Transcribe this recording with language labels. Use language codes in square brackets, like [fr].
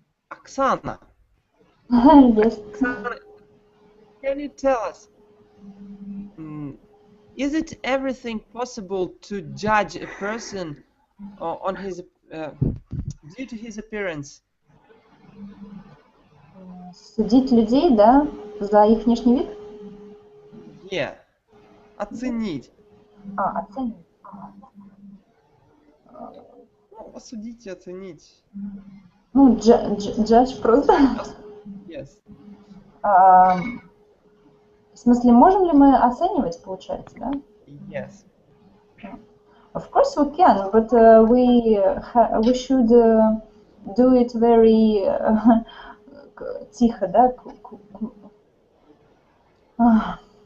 [en] Oksana. Yes. Oksana, can you tell us, is it everything possible to judge a person on his due to his appearance? [ru] Судить людей, да, за их внешний вид? [en] Yeah. [ru] Оценить. Оценить. посудить и оценить. Ну, judge просто. [en] Yes. [ru] В смысле, можем ли мы оценивать, получается, да? [en] Yes. Of course we can, but we should do it very [ru] тихо, да?